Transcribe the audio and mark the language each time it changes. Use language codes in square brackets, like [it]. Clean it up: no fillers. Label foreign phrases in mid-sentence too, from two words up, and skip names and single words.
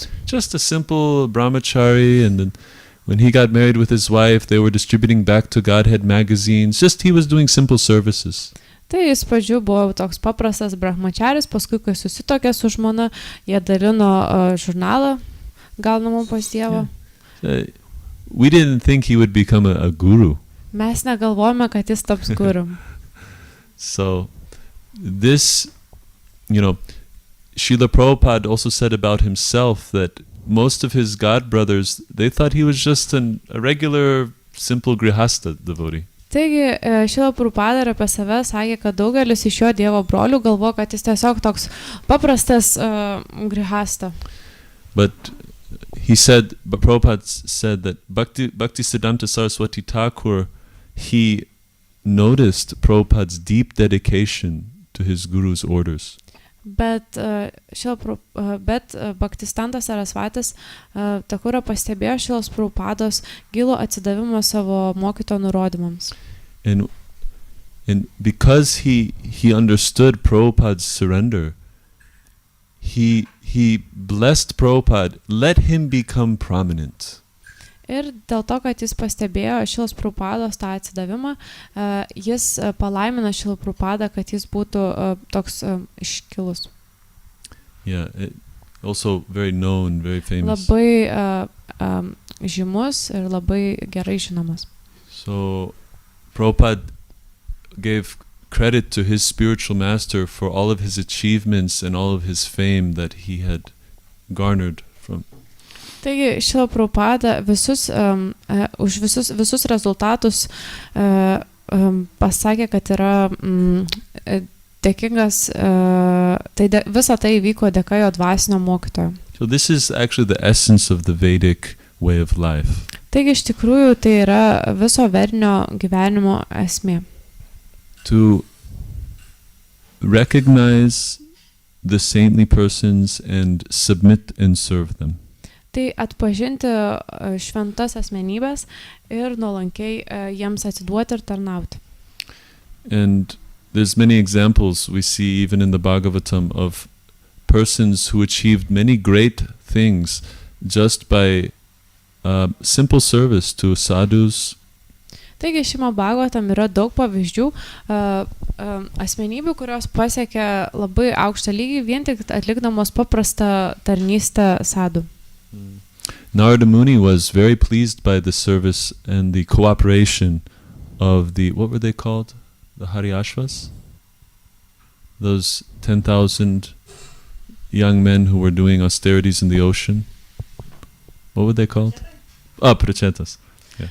[en] Just a simple brahmachari, and then when he got married with his wife, they were distributing Back to Godhead magazines. Just he was doing simple services. [lt] Tai jis pradžių buvo toks paprastas brahmacharis, paskui kai susitokė su žmona, jie dalino žurnalą gaunamą pas Dievą. [en] We didn't think he would become a guru. [lt] Mes negalvojame, kad jis taps guru. [en] So this, you know, Srila Prabhupada also said about himself that most of his god brothers, they thought he was just a regular, simple grihasta devotee. [lt] Taigi, Šrila Prabhupada ir apie save sakė, kad daugelis iš jo Dievo brolių galvo, kad jis tiesiog toks paprastas grihasta. [en] But Prabhupada said that Bhaktisiddhanta Saraswati Thakur, he noticed Prabhupada's deep dedication to his guru's orders. [lt] Bet Bhaktisiddhanta Sarasvatis Thakurą pastebėjo Šrilos Prabhupados gilų atsidavimą savo mokytojo nurodymams. [en] And because he understood Prabhupada's surrender, he blessed Prabhupada, let him become prominent. [lt] Ir dėl to, kad jis pastebėjo Šrilos Prabhupados tą atsidavimą, jis palaimino Šrilą Prabhupadą, kad jis būtų toks iškilus. [en] Yeah, also very known, very famous. [lt] Labai žymus ir labai gerai žinomas. [en] So Prabhupada gave credit to his spiritual master for all of his achievements and all of his fame that he had garnered from. [lt] Taigi, Šrila Prabhupada už visus rezultatus pasakė, kad yra dėkingas, visa tai įvyko dėka jo dvasinio mokytojo. [en] So this is actually the essence of the Vedic way of life. [lt] Taigi, iš tikrųjų, tai yra viso vedinio gyvenimo esmė. [en] To recognize the saintly persons and submit and serve them. [lt] Tai atpažinti šventas asmenybės ir nuolankiai jiems atsiduoti ir tarnauti. [en] And there's many examples we see even in the Bhagavatam of persons who achieved many great things just by simple service to sadhus. [lt] Taigi šiame Bhagavatam yra daug pavyzdžių asmenybių, kurios pasiekė labai aukštą lygį vien tik atlikdamos paprastą tarnystę sadhu. [en] Narada Muni was very pleased by the service and the cooperation of the, what were they called? The Haryashvas? Those 10,000 young men who were doing austerities in the ocean. What were they called? Prachetas. Yeah.